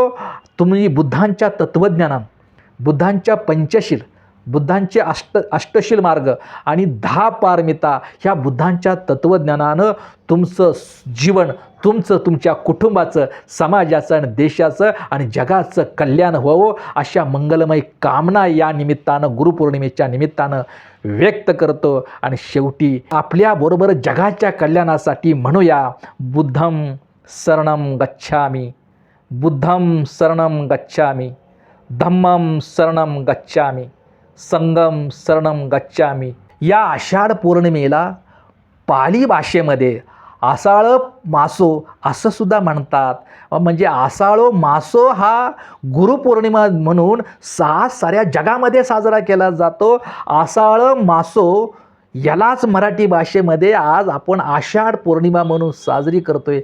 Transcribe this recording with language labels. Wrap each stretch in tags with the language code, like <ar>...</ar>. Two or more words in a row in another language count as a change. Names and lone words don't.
<mr>तुम्ही बुद्धांच्या तत्त्वज्ञानानं, बुद्धांच्या पंचशील, बुद्धांचे अष्टशील मार्ग आणि 10 पारमिता ह्या बुद्धांच्या तत्त्वज्ञानानं तुमचं जीवन, तुमच्या कुटुंबाचं, समाजाचं आणि देशाचं आणि जगाचं कल्याण व्हावं अशा मंगलमय कामना या निमित्तानं, गुरुपौर्णिमेच्या निमित्तानं व्यक्त करतो. आणि शेवटी आपल्याबरोबर जगाच्या कल्याणासाठी म्हणूया</mr> <pi>बुद्धं शरणं गच्छामि, बुद्धं शरणं गच्छामि, धम्मं शरणं गच्छामि, संघं शरणं गच्छामि.</pi> <mr>या आषाढ पौर्णिमेला पाली भाषेमध्ये</mr> <pi>आषाढ मासो</pi> <mr>असं सुद्धा म्हणतात. म्हणजे</mr> <pi>आषाढ मासो</pi> <mr>हा गुरुपौर्णिमा म्हणून साऱ्या जगामध्ये साजरा केला जातो.</mr> <pi>आषाढ मासो</pi> <mr>यालाच मराठी भाषेमध्ये आज आपण आषाढ पौर्णिमा म्हणून साजरी करतोय.</mr>